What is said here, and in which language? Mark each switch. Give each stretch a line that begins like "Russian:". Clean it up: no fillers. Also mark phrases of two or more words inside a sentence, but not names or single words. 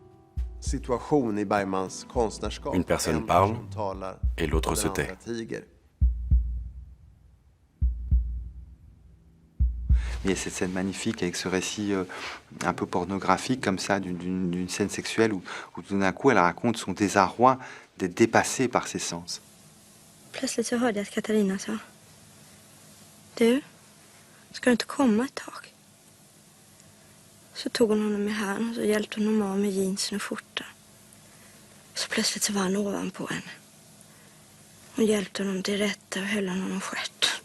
French: Une personne parle et l'autre se tait. Il y a cette scène magnifique avec ce récit un peu pornographique comme ça, d'une scène sexuelle où tout d'un coup elle raconte son désarroi d'être dépassée par ses sens.
Swedish: Plötsligt så hörde jag att Katarina sa: Du, ska du inte komma ett tag? Så tog hon honom i hand och så hjälpte hon honom av med jeansen och skjortan. Så plötsligt så var han ovanpå henne. Hon hjälpte honom till rätta och höll honom om stjärten.